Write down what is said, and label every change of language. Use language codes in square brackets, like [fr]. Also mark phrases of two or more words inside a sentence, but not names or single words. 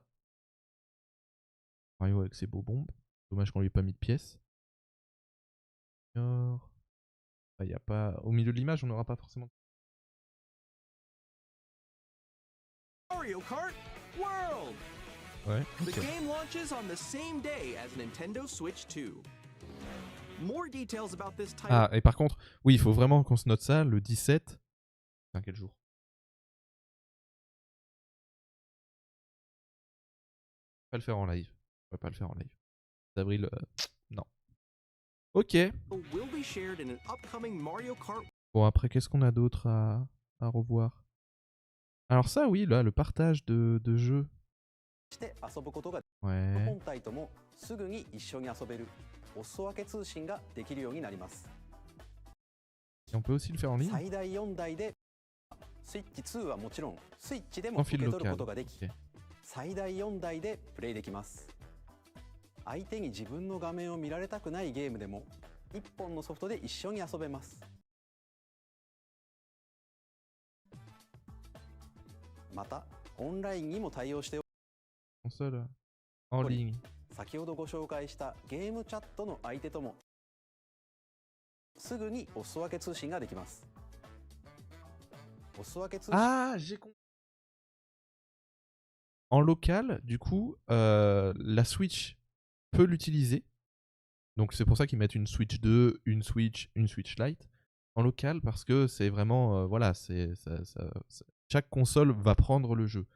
[fr] Mario avec ses beaux bombes. Dommage qu'on lui ait pas mis de pièces. Alors... Ah, y a pas... Au milieu de l'image, on n'aura pas forcément... Mario Kart World. Ouais, [en] The [fr] ok. [en] game launches on the same day as Nintendo Switch 2. More details about this title. [fr] Ah, et par contre, oui, il faut vraiment qu'on se note ça, le 17... Enfin, quel jour? On va pas le faire en live. On va pas le faire en live. D'avril, non. Ok. [en] Will be shared in an upcoming Mario Kart. [fr] Bon, après, qu'est-ce qu'on a d'autre à revoir? Alors ça, oui, là, le partage de jeux. Ouais. [ja] 本体ともすぐに一緒に遊べるお裾分け通信ができるようになります。 [fr] Et on peut aussi le faire en ligne? [ja] 最大4台でスイッチ2はもちろんスイッチでも受け取ることができ、最大4台でプレイできます。相手に自分の画面を見られたくないゲームでも1本のソフトで一緒に遊べます。またオンラインにも対応しており、 [fr] Console en ligne. [ja] 先ほどご紹介したゲームチャットの相手ともすぐにお裾分け通信ができます。お裾分け通信 [fr] Ah, j'ai compris. En local, du coup, la Switch peut l'utiliser. Donc c'est pour ça qu'ils mettent une Switch 2, une Switch Lite en local, parce que c'est vraiment, voilà, chaque console va prendre le jeu.